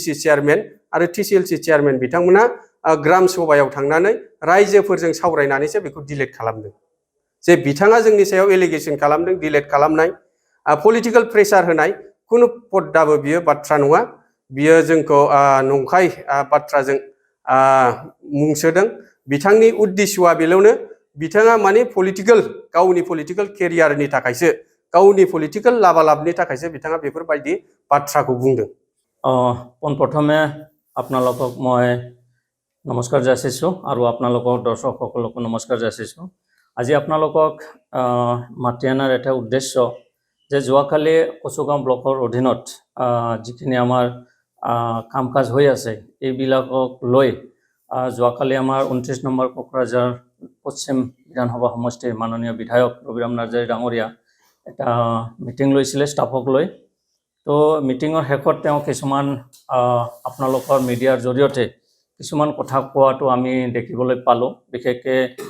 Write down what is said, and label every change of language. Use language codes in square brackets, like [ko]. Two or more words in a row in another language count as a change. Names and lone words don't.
[brx] चेयारमेन आरो TCLC चेयारमेन बिथांमोना ग्राम सभायाव थांनानै रायजोफोरजों सावरायनानैसो बेखौ डिलेट खालामदों जे बिथाङा जोंनि सायाव एलिगेसन खालामदों डिलेट खालामनाय [en] political pressure [brx] होनाय कुनु पद्दाबो बियो बाथ्रा नङा बियो जोंखौ नंखाय बाथ्राजों मुंसोदों बिथांनि उद्देश्यआ बेल'नो बिथाङा माने गावनि पलिटिकल केरियारनि थाखायसो गावनि पलिटिकल लाभालाभनि थाखायसो बिथाङा बेफोरबायदि बाथ्राखौ बुंदों [as] পোনপ্ৰথমে আপোনালোকক মই নমস্কাৰ যাচিছোঁ আৰু আপোনালোকৰ দৰ্শকসকলকো নমস্কাৰ যাচিছোঁ আজি আপোনালোকক মাতি অনাৰ এটা উদ্দেশ্য যে যোৱাকালি কচুগাঁও ব্লকৰ অধীনত যিখিনি আমাৰ কাম কাজ হৈ আছে এইবিলাকক লৈ যোৱাকালি আমাৰ 29 নম্বৰ কোকৰাঝাৰ পশ্চিম বিধানসভা সমষ্টিৰ মাননীয় বিধায়ক ৰবিৰাম নাৰ্জাৰী ডাঙৰীয়া এটা মিটিং লৈছিলে ষ্টাফক লৈ তো মিটিঙৰ শেষত তেওঁ কিছুমান আপোনালোকৰ মিডিয়াৰ জৰিয়তে কিছুমান কথা কোৱাটো আমি দেখিবলৈ পালোঁ বিশেষকৈ